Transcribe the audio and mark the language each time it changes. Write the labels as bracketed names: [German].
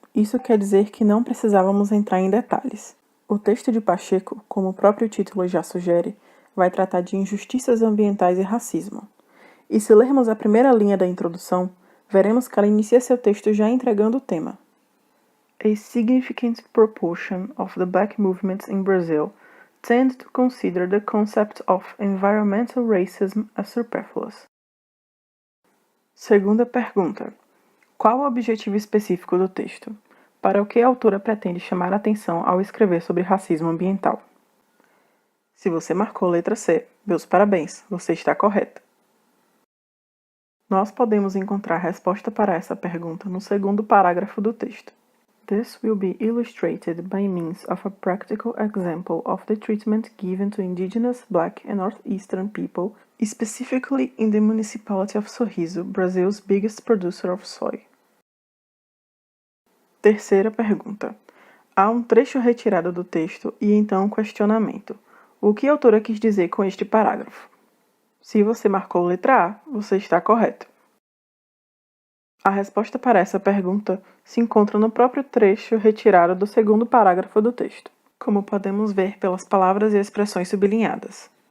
[Portuguese] Isso quer dizer que não precisávamos entrar em detalhes. O texto de Pacheco, como o próprio título já sugere, vai tratar de injustiças ambientais e racismo. E se lermos a primeira linha da introdução, veremos que ela inicia seu texto já entregando o tema. [English] A significant proportion of the black movements in Brazil tend to consider the concept of environmental racism as superfluous. [Portuguese] Segunda pergunta: qual o objetivo específico do texto? Para o que a autora pretende chamar a atenção ao escrever sobre racismo ambiental? Se você marcou letra C, meus parabéns, você está correta. Nós podemos encontrar a resposta para essa pergunta no segundo parágrafo do texto. [English] This will be illustrated by means of a practical example of the treatment given to indigenous Black and Northeastern people, specifically in the municipality of Sorriso, Brazil's biggest producer of soy. [Portuguese] Terceira pergunta. Há um trecho retirado do texto e então um questionamento. O que a autora quis dizer com este parágrafo? Se você marcou letra A, você está correto. A resposta para essa pergunta se encontra no próprio trecho retirado do segundo parágrafo do texto, como podemos ver pelas palavras e expressões sublinhadas.